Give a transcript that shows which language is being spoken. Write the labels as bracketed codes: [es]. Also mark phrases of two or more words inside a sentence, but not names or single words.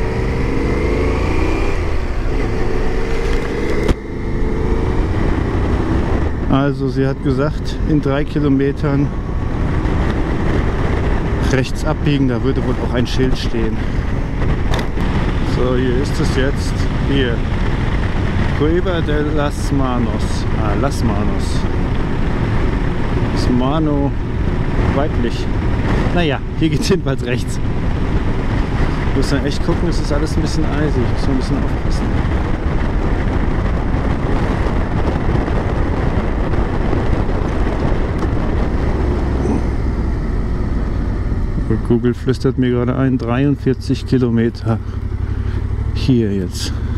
[de] Also sie hat gesagt, in 3 Kilometern rechts abbiegen, da würde wohl auch ein Schild stehen. So, hier ist es jetzt. Hier. Cueva de las Manos. Ah, Las Manos. Das Mano weiblich. Naja, hier geht es jedenfalls rechts. Ich muss dann echt gucken, es ist alles ein bisschen eisig. Ich muss ein bisschen aufpassen. Google flüstert mir gerade ein, 43 Kilometer hier jetzt.